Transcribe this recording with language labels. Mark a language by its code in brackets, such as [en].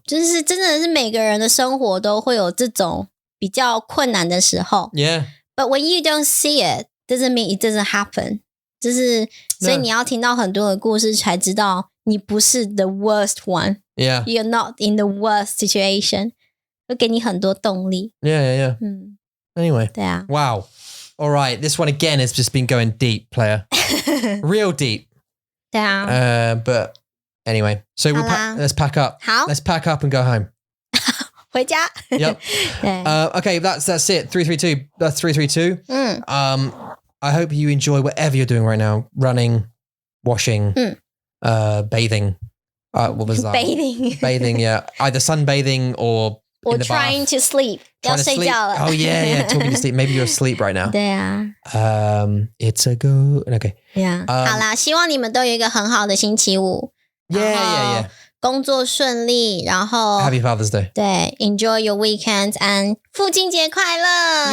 [zh] 就是真的是每个人的生活都会有这种比较困难的时候 [en] ，Yeah。But when you don't see it, doesn't mean it doesn't happen。 [zh] 就是所以你要听到很多的故事才知道你不是 [en] the worst one. Yeah. You're not in the worst situation. [zh] 会给你很多动力。 [en] Yeah. Anyway. [zh] 对啊。 [en] Wow. All right. This one again has just been going deep, player. Real deep. [zh] 对啊。 [en] But anyway, so let's pack up. [zh] 好。 [en] Let's pack up and go home. [zh] 回家。 [en] Yep. Okay, that's it. 332. That's 332. I hope you enjoy whatever you're doing right now. Running, washing, bathing. What was that? Bathing, yeah. Either sunbathing or in the trying bath. to sleep. [zh] 要睡觉了。 [en] Oh, yeah. Talking to sleep. Maybe you're asleep right now. [zh] 对啊。 [en] It's a go. Okay. Yeah. [zh] 好啦，希望你们都有一个很好的星期五。 [en] Yeah. [zh] 工作顺利，然后 [en] Happy Father's Day. [zh] 对 [en] ，Enjoy your weekends and [zh] 父亲节快乐！